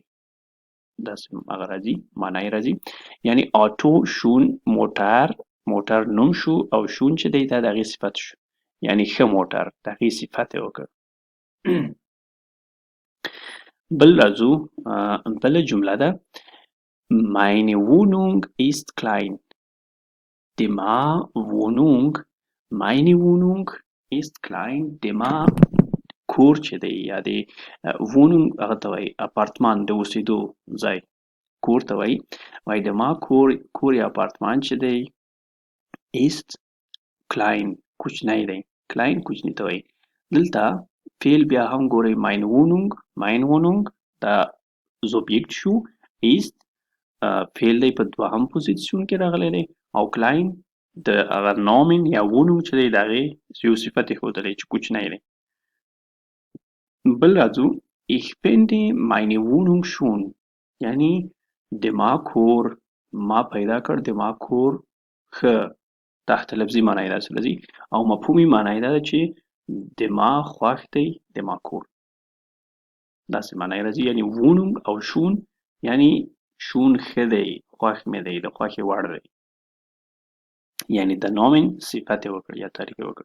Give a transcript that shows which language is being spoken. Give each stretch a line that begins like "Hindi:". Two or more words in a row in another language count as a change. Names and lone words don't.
Pashto: داسې هغه راځي، معنا یې راځي. یعنی
German: Auto schön
Pashto: موټر نوم شو او شون چې دی دا د هغې صفت شو. یعنی ښه موټر د هغې صفت یې وکړ. بل راځو بله جمله ده
German: Meine Wohnung ist klein.
Pashto: د ما
German: meine Wohnung ist klein.
Pashto: د ما کور چې دی یا د Wohnung هغه ته وایي اپارتمان د اوسېدو ځای کور ته وایي. وایي د ما کور یا اپارتمان چې دی
German: ist klein
Pashto: کوچنی دی. klein کوچني ته وایي. دلته فعل بیا هم ګورئ
German: mein Wohnung
Pashto: دا زوبیکت شو. ist فعل دی په دوهم پوزیسیون کې راغلی دی او klein د هغه نامن یا ونوم چې دی د هغې یو صفت یې ښودلی چې کوچنی دی. بل راځو
German: ich finde meine Wohnung schön
Pashto: یعنی د ما کور ما پیدا کړ د ما کور ښه تحت لفظي معنی یې داسې راځي او مفهومي معنی یې دا ده چې د ما خوښ دی د ما کور داسې معنی یې راځي یعنی Wohnung او schön یعنی شون ښه دی خوښ مې دی د خوښې وړ دی یعنی د نامن صفت یې وکړ یا تعریف یې وکړ.